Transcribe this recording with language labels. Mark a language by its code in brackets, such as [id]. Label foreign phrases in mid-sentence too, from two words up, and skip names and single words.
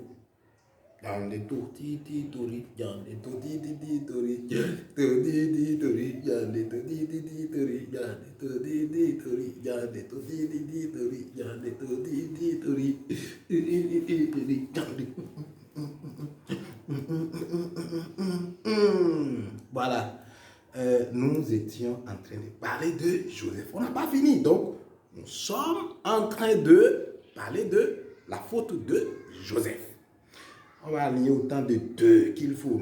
[ff] Jande to ti tori, jande to ti tori, to ti tori, jande to ti tori, jande to ti tori, jande to ti tori, jande to ti tori, jande. [fr] Voilà. Nous étions en train de parler de Joseph. On n'a pas fini. Donc, nous sommes en train de parler de la faute de Joseph. On va aligner autant de deux qu'il faut.